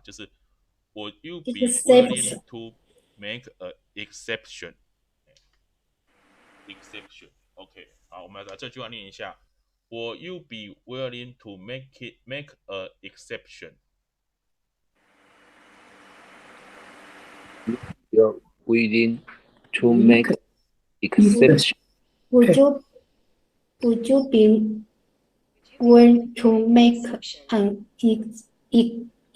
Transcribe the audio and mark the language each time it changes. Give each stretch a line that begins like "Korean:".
English: 就是 Would you be willing to make an exception? Exception.
Chinese: OK， 好，我们来把这句话念一下。
English: Will you be willing to make an exception? You're willing to make exception. Would you be willing to make an exception?